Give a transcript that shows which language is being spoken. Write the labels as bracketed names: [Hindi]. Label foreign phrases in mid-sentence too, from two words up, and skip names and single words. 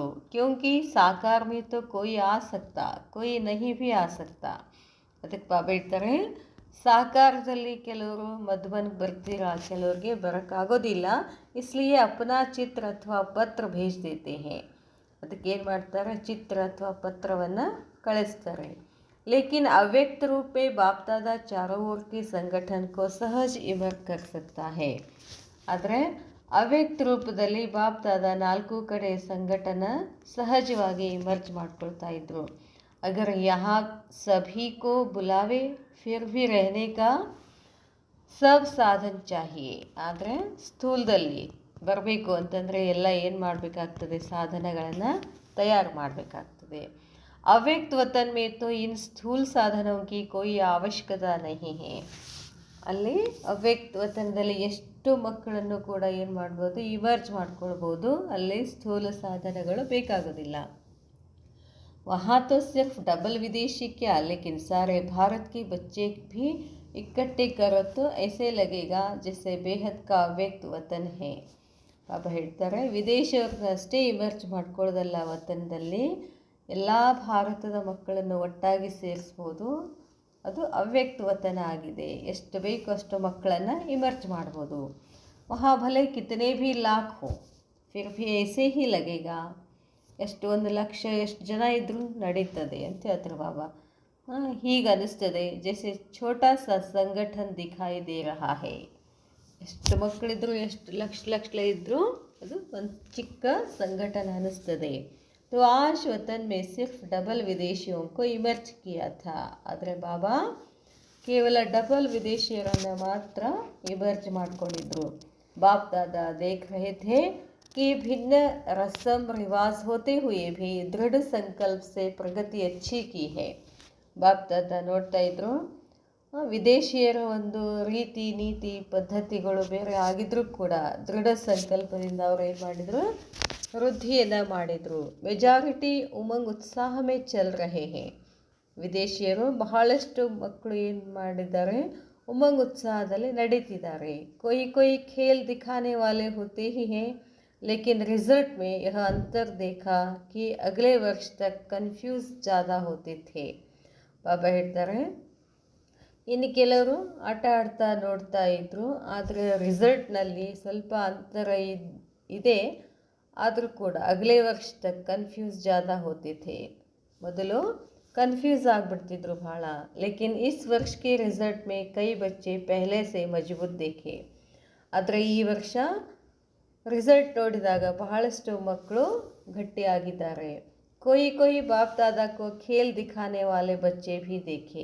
[Hindi] क्योंकि साकार में तो कोई आ सकता, कोई नहीं भी आ सकता. [Kannada] ಅದಕ್ಕೆ ಬಾಬಾ ಹೇಳ್ತಾರೆ, ಸಾಕಾರದಲ್ಲಿ ಕೆಲವರು ಮಧುಬನ್ಗೆ ಬರ್ತೀರಾ, ಕೆಲವ್ರಿಗೆ ಬರೋಕ್ಕಾಗೋದಿಲ್ಲ. [Hindi] इसलिए अपना चित्र अथवा पत्र भेज देते हैं. [Kannada] ಅದಕ್ಕೆ ಏನು ಮಾಡ್ತಾರೆ, ಚಿತ್ರ ಅಥವಾ ಪತ್ರವನ್ನು ಕಳಿಸ್ತಾರೆ. [Hindi] लेकिन अव्यक्त रूप में बाप दादा चारों ओर के संगठन को सहज इमर्ज कर सकता है. [Kannada] ಆದರೆ ಅವ್ಯಕ್ತ ರೂಪದಲ್ಲಿ ಬಾಪ್ ದಾದಾ 4 ಕಡೆ ಸಂಘಟನ ಸಹಜವಾಗಿ ಇಮರ್ಜ್ ಮಾಡ್ಕೊಳ್ತಾ ಇದ್ರು. [Hindi] अगर यहाँ सभी को बुलावे फिर भी रहने का सब साधन चाहिए. [Kannada] ಆದರೆ ಸ್ಥೂಲದಲ್ಲಿ ಬರಬೇಕು ಅಂತಂದರೆ ಎಲ್ಲ ಏನು ಮಾಡಬೇಕಾಗ್ತದೆ, ಸಾಧನಗಳನ್ನು ತಯಾರು ಮಾಡಬೇಕಾಗ್ತದೆ. [Hindi] अव्यक्त वतन में तो इन स्थूल साधनों की कोई आवश्यकता नहीं है. [Kannada] ಅಲ್ಲಿ ಅವ್ಯಕ್ತ ವತನದಲ್ಲಿ ಎಷ್ಟು ಮಕ್ಕಳನ್ನು ಕೂಡ ಏನು ಮಾಡ್ಬೋದು, ಇಮರ್ಜ್ ಮಾಡ್ಕೊಳ್ಬೋದು. ಅಲ್ಲಿ ಸ್ಥೂಲ ಸಾಧನಗಳು ಬೇಕಾಗೋದಿಲ್ಲ. [Hindi] वहाँ तो सिर्फ डबल विदेशी क्या, लेकिन सारे भारत के बच्चे भी इकट्ठे करो तो ऐसे लगेगा जैसे बेहद का अव्यक्त वतन है. [Kannada] ಬಾಬಾ ಹೇಳ್ತಾರೆ, ವಿದೇಶಿಯವ್ರನ್ನಷ್ಟೇ ಇಮರ್ಜ್ ಮಾಡ್ಕೊಳ್ಳೋದಲ್ಲ, ವತನದಲ್ಲಿ ಎಲ್ಲ ಭಾರತದ ಮಕ್ಕಳನ್ನು ಒಟ್ಟಾಗಿ ಸೇರಿಸ್ಬೋದು. ಅದು ಅವ್ಯಕ್ತ ವತನ ಆಗಿದೆ. ಎಷ್ಟು ಬೇಕು ಅಷ್ಟು ಮಕ್ಕಳನ್ನು ಇಮರ್ಜ್ ಮಾಡ್ಬೋದು. [Hindi] वहाँ भले कितने भी लाख हो फिर भी ऐसे ही लगेगा. [Kannada] ಎಷ್ಟು 1 ಲಕ್ಷ ಎಷ್ಟು ಜನ ಇದ್ದರೂ ನಡೀತದೆ ಅಂತ ಹೇಳ್ತಾರೆ ಬಾಬಾ. ಹೀಗೆ ಅನ್ನಿಸ್ತದೆ, [Hindi] जैसे छोटा सा संगठन दिखाई दे रहा है. [Kannada] ಎಷ್ಟು ಮಕ್ಕಳಿದ್ರು, ಎಷ್ಟು ಲಕ್ಷ ಇದ್ದರೂ ಅದು ಒಂದು ಚಿಕ್ಕ ಸಂಘಟನೆ ಅನ್ನಿಸ್ತದೆ. [Hindi] तो आज वतन में सिर्फ डबल विदेशियों को इमर्ज किया था. [Kannada] ಆದರೆ ಬಾಬಾ ಕೇವಲ ಡಬಲ್ ವಿದೇಶಿಯರನ್ನು ಮಾತ್ರ ಇಮರ್ಜ್ ಮಾಡ್ಕೊಂಡಿದ್ರು. [Hindi] बाप दादा देख रहे थे कि भिन्न रस्म रिवाज होते हुए भी दृढ़ संकल्प से प्रगति अच्छी की है. [Kannada] बाप दादा ನೋಡ್ತಾ ಇದ್ರು, ವಿದೇಶಿಯರ ಒಂದು ರೀತಿ ನೀತಿ ಪದ್ಧತಿಗಳು ಬೇರೆ ಆಗಿದ್ರೂ ಕೂಡ ದೃಢ ಸಂಕಲ್ಪದಿಂದ ಅವರು ಏನು ಮಾಡಿದರು, ವೃದ್ಧಿಯನ್ನು ಮಾಡಿದರು. [Hindi] मेजॉरिटी उमंग उत्साह में चल रहे हैं. [Kannada] ವಿದೇಶಿಯರು ಬಹಳಷ್ಟು ಮಕ್ಕಳು ಏನು ಮಾಡಿದ್ದಾರೆ, ಉಮಂಗ್ ಉತ್ಸಾಹದಲ್ಲಿ ನಡೀತಿದ್ದಾರೆ. [Hindi] कोई खेल दिखाने वाले होते ही हैं, लेकिन रिजल्ट में यह अंतर देखा कि अगले वर्ष तक कन्फ्यूज ज़्यादा होते थे. [Kannada] ಬಾಬಾ ಹೇಳ್ತಾರೆ, ಇನ್ನು ಕೆಲವರು ಆಟ ಆಡ್ತಾ ನೋಡ್ತಾ ಇದ್ದರು, ಆದರೆ ರಿಸಲ್ಟ್ನಲ್ಲಿ ಸ್ವಲ್ಪ ಅಂತರ ಇದೆ. ಆದರೂ ಕೂಡ [Hindi] अगले वर्ष तक कन्फ्यूज़ ज़्यादा होते थे. [Kannada] ಮೊದಲು कन्फ्यूज़ ಆಗಿಬಿಡ್ತಿದ್ರು ಭಾಳ. [Hindi] लेकिन इस वर्ष के रिजल्ट में कई बच्चे पहले से मजबूत देखे. [Kannada] ಆದರೆ ಈ ವರ್ಷ ರಿಸಲ್ಟ್ ನೋಡಿದಾಗ ಬಹಳಷ್ಟು ಮಕ್ಕಳು ಗಟ್ಟಿಯಾಗಿದ್ದಾರೆ. [Hindi] कोई बाप दादा को खेल दिखाने वाले बच्चे भी देखे.